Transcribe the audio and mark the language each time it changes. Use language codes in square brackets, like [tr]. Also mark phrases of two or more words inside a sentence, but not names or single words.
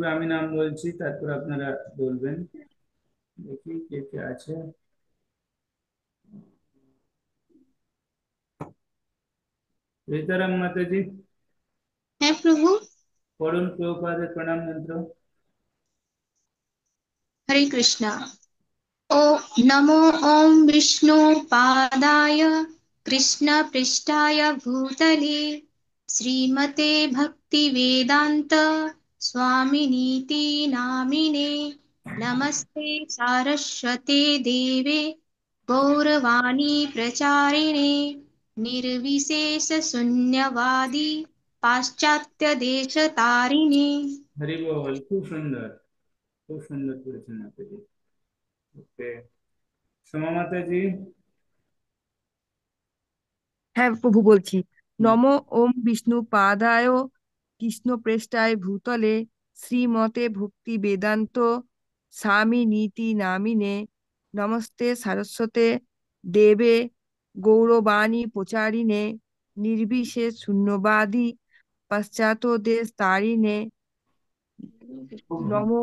[bn] আমি নাম বলছি, তারপর আপনারা বলবেন। দেখি কে কে আছে। সীতারাম মাতাজি হ্যাঁ প্রভু। পড়ুন প্রভুপাদের প্রণাম মন্ত্র। হরে কৃষ্ণা। [sa] ओ नमो ॐ विष्णुपादाय कृष्णपृष्ठाय भूतले श्रीमते भक्तिवेदान्त स्वामिनीति नामिने नमस्ते सारस्वते देवे गौरवाणी प्रचारिणे निर्विशेषशून्यवादी पाश्चात्यदेशतारिणे। [bn] হরি বল, খুব সুন্দর করেছেন মাতাজি। ওকে, সোমা মাতাজি। হ্যাঁ প্রভু, বলছি। হুম। [sa] নমো ওম বিষ্ণু পাদায় কৃষ্ণ প্রেষ্টায় ভূতলে শ্রীমতে ভক্তি বেদান্ত স্বামী নীতি নামিনে নমস্তে সারস্বতে দেবে গৌরবাণী প্রচারিণে নির্বিশেষ শূন্যবাদী পাশ্চাত্য দেশ তারিণে নমো